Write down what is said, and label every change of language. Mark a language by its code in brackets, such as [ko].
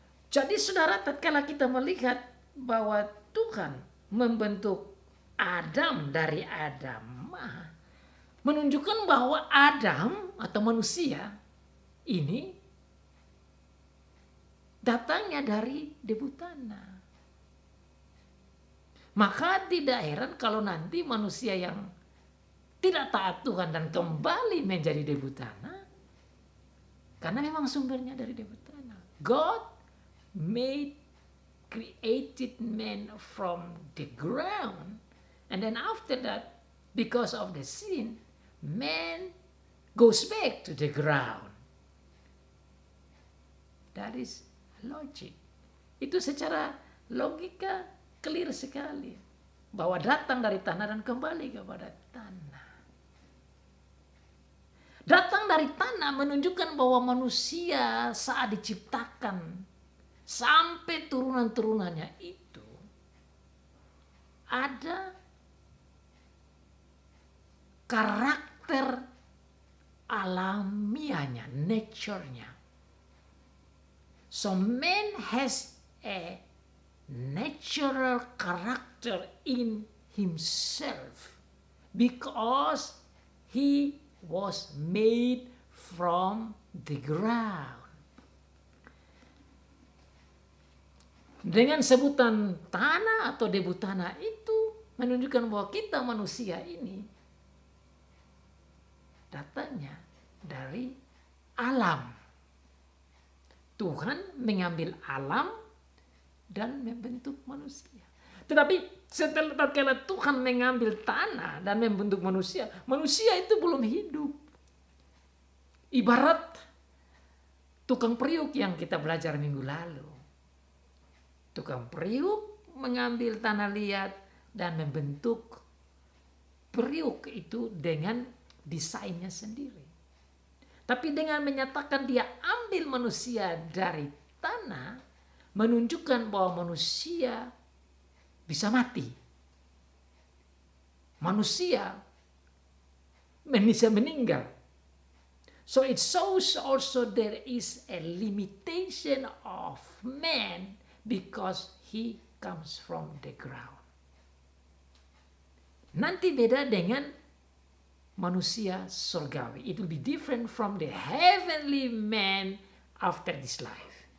[id] Jadi saudara, tatkala kita melihat bahwa Tuhan membentuk Adam dari Adam, menunjukkan bahwa Adam atau manusia ini datangnya dari debu tanah. Maka tidak heran kalau nanti manusia yang tidak taat Tuhan dan kembali menjadi debu tanah, karena memang sumbernya dari debu tanah. [en] God created man from the ground, and then after that, because of the sin, man goes back to the ground. That is logic. [id] Itu secara logika clear sekali bahwa datang dari tanah dan kembali kepada tanah. Datang dari tanah menunjukkan bahwa manusia saat diciptakan sampai turunan-turunannya itu ada karakter alamiahnya, nature-nya. [en] So man has a natural character in himself because he was made from the ground. [id] Dengan sebutan tanah atau debu tanah itu menunjukkan bahwa kita manusia ini datangnya dari alam. Tuhan mengambil alam dan membentuk manusia. Tetapi setelah Tuhan mengambil tanah dan membentuk manusia, manusia itu belum hidup. Ibarat tukang periuk yang kita belajar minggu lalu. Tukang periuk mengambil tanah liat dan membentuk periuk itu dengan desainnya sendiri. Tapi dengan menyatakan dia ambil manusia dari tanah, menunjukkan bahwa manusia bisa mati. Manusia bisa meninggal. [en] So it shows also there is a limitation of man because he comes from the ground. [id] Nanti beda dengan manusia surgawi. [en] It will be different from the heavenly man after this life.